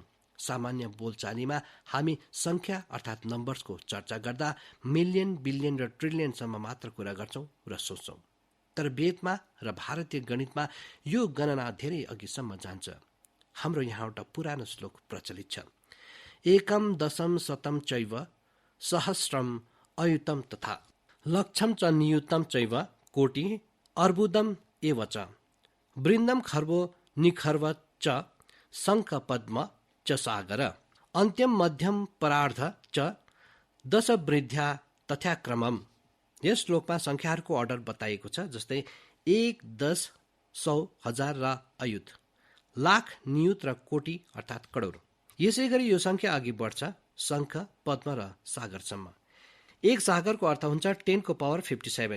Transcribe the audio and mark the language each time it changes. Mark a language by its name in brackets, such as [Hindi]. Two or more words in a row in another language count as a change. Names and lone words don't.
[Nepali] सामान्य बोलचालीमा हामी संख्या अर्थात् नम्बर्सको चर्चा गर्दा मिलियन, बिलियन र ट्रिलियनसम्म मात्र कुरा गर्छौं र सोच्छौं। तर वेदमा र भारतीय गणितमा यो गणना धेरै अघिसम्म जान्छ। हाम्रो यहाँ एउटा पुरानो श्लोक प्रचलित छ, [Sanskrit] एकम दशम शतम चैव सहस्रम अयुतम तथा लक्षम च नियुतम चैव कोटि अर्बुदम एव च वृन्दम खर्वो निखर्व च शङ्ख पद्म च सागर अन्त्यम मध्यम परार्ध च दश वृद्ध्या तथ्याक्रमम। [Nepali] यस श्लोकमा संख्याहरूको अर्डर बताइएको छ, जस्तै 1, 10, 100, 1000 र अयुत, लाख, नियुत र कोटि अर्थात् करोड। यसै गरी यो संख्या अघि बढ्छ शङ्ख, पद्म र सागरसम्म। एक सागरको अर्थ हुन्छ 10 को पावर 57।